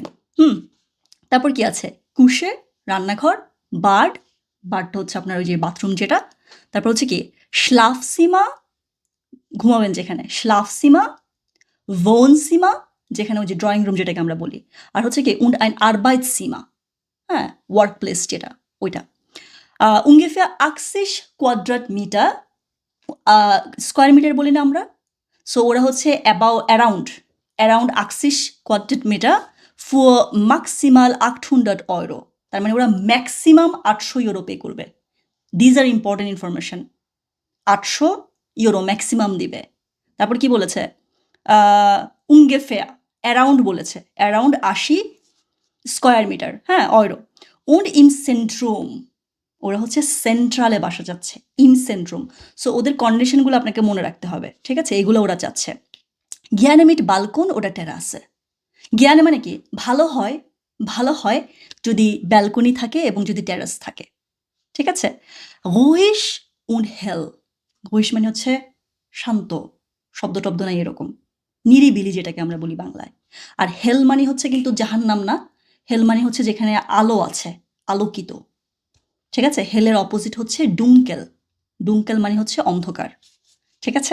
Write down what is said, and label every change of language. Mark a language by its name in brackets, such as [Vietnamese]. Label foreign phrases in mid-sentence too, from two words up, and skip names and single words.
[Bangla] তারপর কি আছে? কুশে, রান্নাঘর, বার্ডটা হচ্ছে আপনার ওই যে বাথরুম যেটা। তারপর হচ্ছে কি? Schlafzimmer, ঘুমাবেন যেখানে। [German] Schlafzimmer, Wohnzimmer, [Bangla] যেখানে ওই যে [English] drawing room [Bangla] যেটাকে আমরা বলি। আর হচ্ছে কি [German] und ein Arbeitszimmer, [Bangla] হ্যাঁ? [English] work place [Bangla] যেটা, ওইটা। [German] ungefähr 80 Quadratmeter [English] square meter [Bangla] বলি না আমরা? সো ওরা হচ্ছে অ্যারাউন্ড [German] 80 Quadratmeter für maximal 800 Euro. [Bangla] তার মানে ওরা ম্যাক্সিমাম 800 ইউরো পে করবে। [English] These are important information. [Bangla] 800 ইউরো ম্যাক্সিমাম দিবে। তারপর কি বলেছে? উঙ্গেফেয়া, অ্যারাউন্ড বলেছে, [English] around 80 square meter, [Bangla] হ্যাঁ, ইউরো। [German] und im Zentrum, [Bangla] ওরা হচ্ছে সেন্ট্রালে বাসা যাচ্ছে, [German] im Zentrum. [Bangla] সো ওদের কন্ডিশনগুলো আপনাকে মনে রাখতে হবে, ঠিক আছে? এগুলো ওরা চাচ্ছে। [German] gerne mit Balkon, oder Terrasse. [Bangla] জ্ঞানে মানে কি? ভালো হয় যদি ব্যালকনি থাকে এবং যদি টেরাস থাকে, ঠিক আছে? [German] ruhig und hell, [Bangla] ruhig মানে হচ্ছে শান্ত, শব্দ টব্দ নাই এরকম, নিরিবিলি যেটাকে আমরা বলি বাংলায়। আর হেল মানে হচ্ছে কিন্তু জাহান্নাম না, হেল মানে হচ্ছে যেখানে আলো আছে, আলোকিত, ঠিক আছে? হেলের অপোজিট হচ্ছে ডুঙ্কেল, ডুঙ্কেল মানে হচ্ছে অন্ধকার, ঠিক আছে?